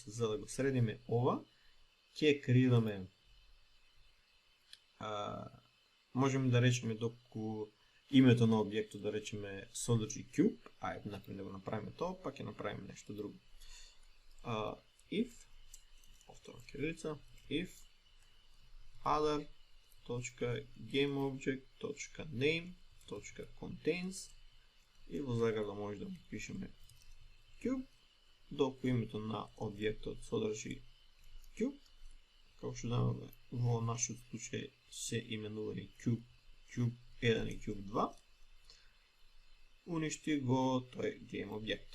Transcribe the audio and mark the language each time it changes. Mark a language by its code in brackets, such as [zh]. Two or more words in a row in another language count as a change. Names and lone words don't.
[mk] За да го средиме ова, ќе креираме можеме да речеме доколку името на објектот да речеме содржи cube, ајде например да го направиме тоа, па ќе направиме нешто друго. If, повторно кирилица, [en] if other.gameObject.name.contains [mk] и во заграда може да му пишеме cube, доколку името на објектот содржи cube, како што имаме во нашиот случај се именувани cube 1 и cube 2, уништи го тој game објект.